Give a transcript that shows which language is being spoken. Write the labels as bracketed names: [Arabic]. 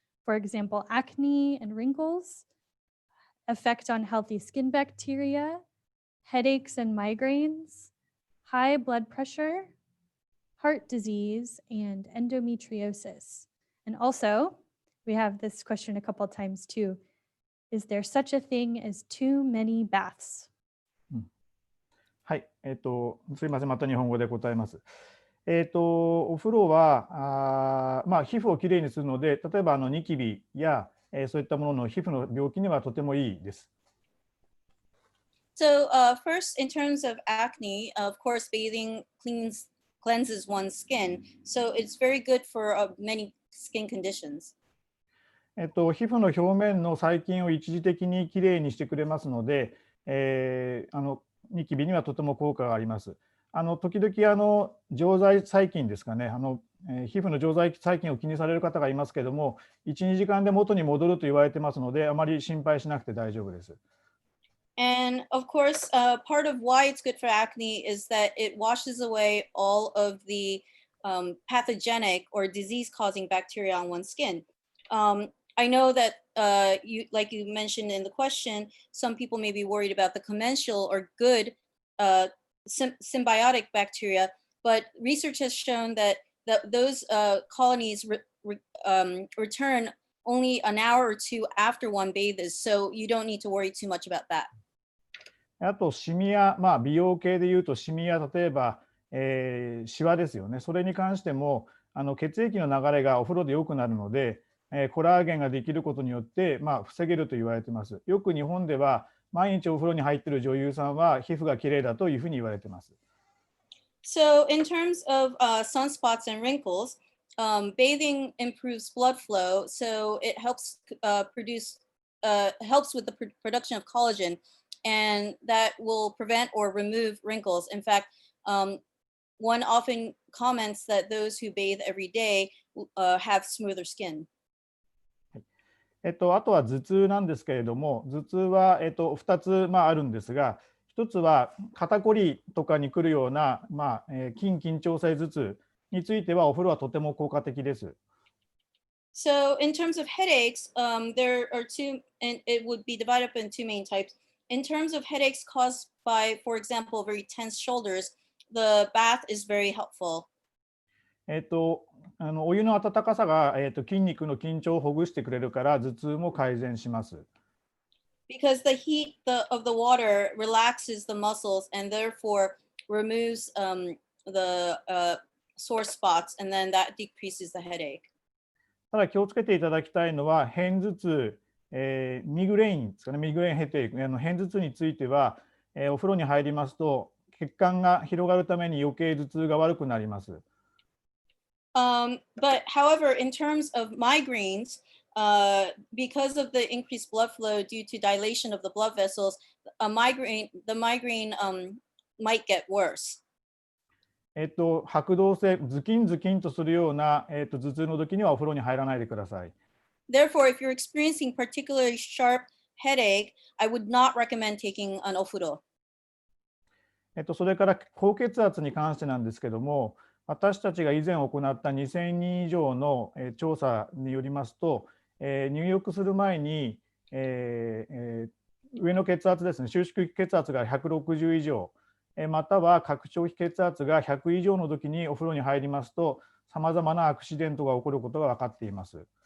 [English] For example, acne and wrinkles, effect on healthy skin bacteria, headaches and migraines, high blood pressure, heart disease, and endometriosis. And also, we have this question a couple times too. Is there such a thing as too many baths? [Japanese] はい、すいません、また日本語で答えます。お風呂はまあ、皮膚をきれいにするので、例えばニキビや、そういったものの皮膚の病気にはとてもいいです。 [English] So first, in terms of acne, of course, bathing cleanses one's skin. So it's very good for many skin conditions. [Japanese] 皮膚の表面の細菌を一時的にきれいにしてくれますので、ニキビにはとても効果があります。時々常在細菌ですかね、皮膚の常在細菌を気にされる方がいますけども、1、2時間で元に戻ると言われてますので、あまり心配しなくて大丈夫です。 [English] And of course, part of why it's good for acne is that it washes away all of the pathogenic or disease-causing bacteria on one's skin. I know that like you mentioned in the question, some people may be worried about the commensal or good symbiotic bacteria, but research has shown that those colonies return only an hour or two after one bathes, so you don't need to worry too much about that. [Japanese] あとシミや、美容系でいうとシミや例えば、シワですよね。それに関しても血液の流れがお風呂で良くなるので、コラーゲンができることによって、防げると言われています。よく日本では毎日お風呂に入っている女優さんは皮膚がきれいだというふうに言われています。 [English] So in terms of sunspots and wrinkles, bathing improves blood flow, so it helps helps with the production of collagen, and that will prevent or remove wrinkles. In fact, one often comments that those who bathe every day have smoother skin. [Japanese] あとは頭痛なんですけれども、頭痛は、2つ、あるんですが、1つは肩こりとかに来るような、筋緊張性頭痛についてはお風呂はとても効果的です。 [English] So in terms of headaches, there are two, and it would be divided up in two main types. In terms of headaches caused by, for example, very tense shoulders, the bath is very helpful. [Japanese] お湯の温かさが、筋肉の緊張をほぐしてくれるから頭痛も改善します。 [English] Because the heat of the water relaxes the muscles and therefore removes the sore spots, and then that decreases the headache. [Japanese] ただ気をつけていただきたいのは、片頭痛、ミグレインですかね、ミグレインヘデーク、片頭痛については、お風呂に入りますと血管が広がるために余計頭痛が悪くなります。 [English] But however, in terms of migraines, because of the increased blood flow due to dilation of the blood vessels, the migraine might get worse. [Japanese] 拍動性、ズキンズキンとするような、頭痛の時にはお風呂に入らないでください。 [English] Therefore, if you're experiencing particularly sharp headache, I would not recommend taking an ofuro. [Japanese] それから高血圧に関してなんですけども、私たちが以前行った2000人以上の調査によりますと、入浴する前に、上の血圧ですね、収縮血圧が160以上、または拡張器血圧が100以上の時にお風呂に入りますと、さまざまなアクシデントが起こることが分かっています。